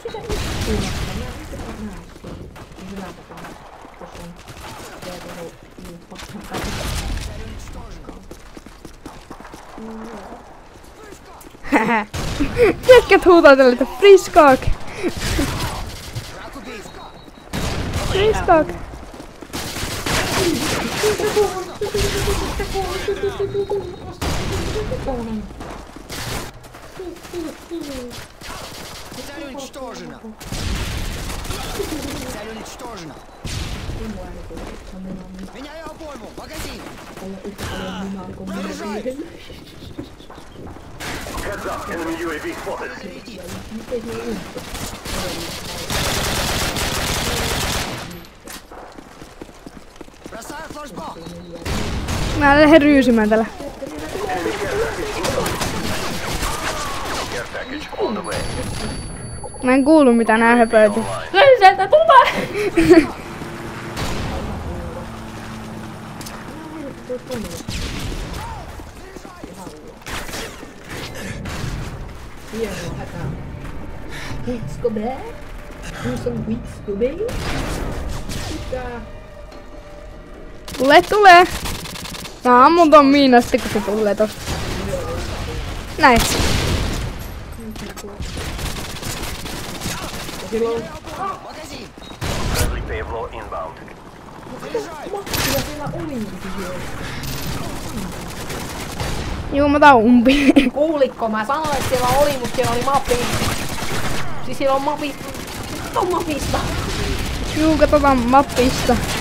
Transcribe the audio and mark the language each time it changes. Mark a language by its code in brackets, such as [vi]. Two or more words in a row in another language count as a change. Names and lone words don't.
[fi] Jätkät huutaa tälle, että friskak! Friskak! [ru] Цель уничтожена. Цель уничтожена. Меняю обойму. Магазин. [en] Heads up, enemy UAV spotted. [ru] Бросаю флешбок. [fi] Mä lähden ryysimään tällä. [en] Care package on the way. [fi] Mä en kuulu mitä nää höpöytyy. Sieltä tulee! Hienoa hätää. Wits go back. Do some wits go back. Tulee! Mä ammun ton miinan sitten kun se tulee tosta. Näin. [ru] Магазин. [en] Friendly payload inbound. [fi] Juu, mä otan umpi. Kuulitko? Mä sanoin, että siellä oli, mutta siellä oli mappi. Siis siellä on mappi. On mapista. Juu, katsotaan mappista.